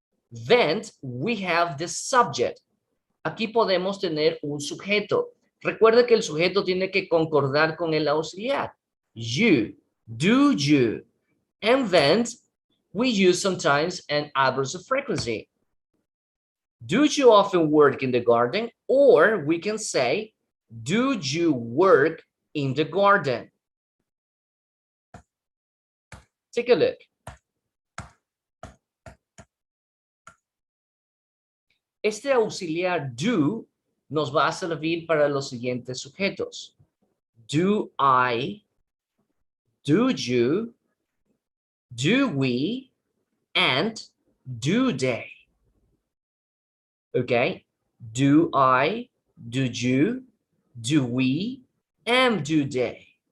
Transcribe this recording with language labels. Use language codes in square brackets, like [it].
[en] Then we have the subject. [es] Aquí podemos tener un sujeto. Recuerda que el sujeto tiene que concordar con el auxiliar. [en] You, do you. And then we use sometimes an adverb of frequency. Do you often work in the garden? Or we can say, do you work in the garden? Take a look. [es] Este auxiliar do nos va a servir para los siguientes sujetos. [en] Do I, do you, do we, and do they. Okay? Do I, do you, do we, and do they.